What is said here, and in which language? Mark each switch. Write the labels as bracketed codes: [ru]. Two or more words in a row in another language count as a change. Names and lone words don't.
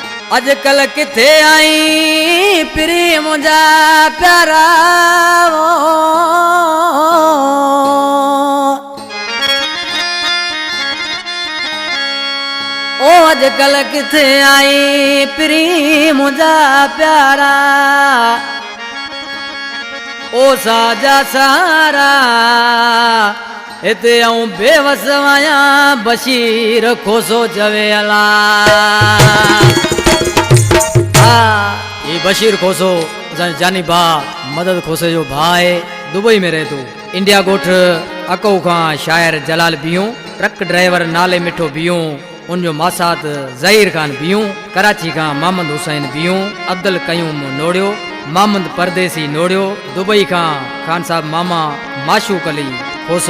[sd] अजकल किथे आई प्री मुंजा प्यारा ओ अजकल किथे आई प्री मुंजा प्यारा ओ साजा सारा इते आऊं बेवस आया बशीर खोसो चवे अला ये बशीर खोसो जानी बा मदद खोसे जो भाई दुबई में रहे तू इंडिया गोठ अको खां शायर जलाल बियूं ट्रक ड्राइवर नाले मिठो बियूं उनजो मासात ज़हीर खान बियूं कराची खां मोहम्मद हुसैन बियूं अब्दुल कयूम नोड़ियो मोहम्मद परदेसी नोड़ियो दुबई खान साहब मामा माशूक अली खोसो।